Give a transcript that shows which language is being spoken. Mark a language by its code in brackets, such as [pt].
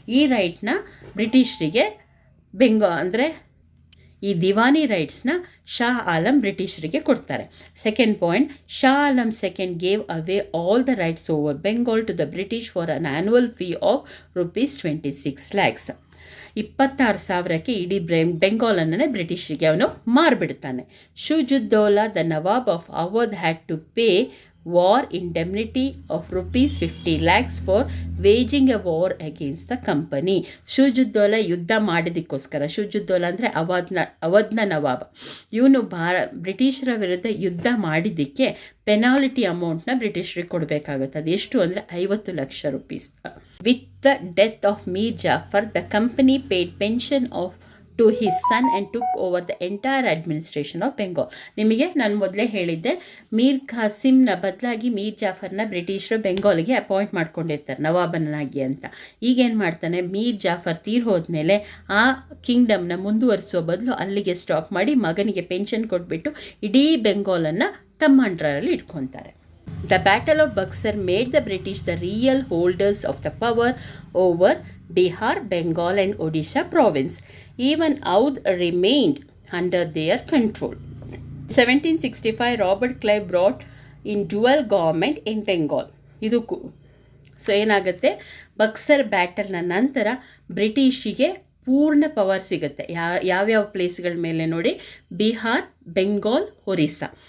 [kn] ಈ ರೈಟ್ನ ಬ್ರಿಟಿಷರಿಗೆ ಅಂದರೆ ಈ ದಿವಾನಿ ರೈಟ್ಸ್ನ ಶಾ ಆಲಂ ಬ್ರಿಟಿಷರಿಗೆ ಕೊಡ್ತಾರೆ. [en] Second point, Shah Alam second gave away all the rights over Bengal to the British for an annual fee of ₹26 lakhs. [kn] 26,000ಕ್ಕೆ ಇಡೀ ಬೆಂಗಾಲನ್ನೇ ಬ್ರಿಟಿಷರಿಗೆ ಅವನು ಮಾರ್ಬಿಡ್ತಾನೆ. [en] Shujauddaula the Nawab of Awadh had to pay war indemnity of ₹50 lakhs for waging a war against the company. [kn] ಶುಜುದ್ದೌಲಾ ಯುದ್ಧ ಮಾಡಿದಕ್ಕೋಸ್ಕರ, ಶುಜುದ್ದೌಲಾ ಅಂದರೆ ಅವಧ್ನ ನವಾಬ್, ಇವನು ಬ್ರಿಟಿಷರ ವಿರುದ್ಧ ಯುದ್ಧ ಮಾಡಿದ್ದಕ್ಕೆ penalty ಅಮೌಂಟ್ನ ಬ್ರಿಟಿಷರಿಗೆ ಕೊಡಬೇಕಾಗುತ್ತೆ. ಅದು ಎಷ್ಟು ಅಂದರೆ ₹50 lakh. [en] With the death of Mir Jafar the company paid pension off to his son and took over the entire administration of Bengal. [kn] ನಿಮಗೆ ನಾನು ಮೊದಲೇ ಹೇಳಿದ್ದೆ, ಮೀರ್ ಖಾಸಿಮ್ನ ಬದಲಾಗಿ ಮೀರ್ ಜಾಫರ್ನ ಬ್ರಿಟಿಷರು ಬೆಂಗಾಲಿಗೆ ಅಪಾಯಿಂಟ್ ಮಾಡ್ಕೊಂಡಿರ್ತಾರೆ ನವಾಬನಾಗಿ ಅಂತ. ಈಗೇನು ಮಾಡ್ತಾನೆ, ಮೀರ್ ಜಾಫರ್ ತೀರ್ ಹೋದ್ಮೇಲೆ ಆ ಕಿಂಗ್ಡಮ್ನ ಮುಂದುವರಿಸೋ ಬದಲು ಅಲ್ಲಿಗೆ ಸ್ಟಾಪ್ ಮಾಡಿ ಮಗನಿಗೆ ಪೆನ್ಷನ್ ಕೊಟ್ಬಿಟ್ಟು ಇಡೀ ಬೆಂಗಾಲನ್ನು ತಮ್ಮ ಅಂಡರಲ್ಲಿ ಇಟ್ಕೊತಾರೆ. [en] The Battle of Buxar made the British the real holders of the power over Bihar, Bengal and Odisha province. Even Oudh remained under their control. 1765, Robert Clive brought in dual government in Bengal. [kn] ಇದು so ಏನಾಗುತ್ತೆ, ಬಕ್ಸರ್ ಬ್ಯಾಟಲ್ನ ನಂತರ ಬ್ರಿಟಿಷಿಗೆ ಪೂರ್ಣ power ಸಿಗುತ್ತೆ. ಯಾವ್ಯಾವ ಪ್ಲೇಸ್ಗಳ ಮೇಲೆ ನೋಡಿ, ಬಿಹಾರ್, ಬೆಂಗಾಲ್, ಒರಿಸ್ಸಾ.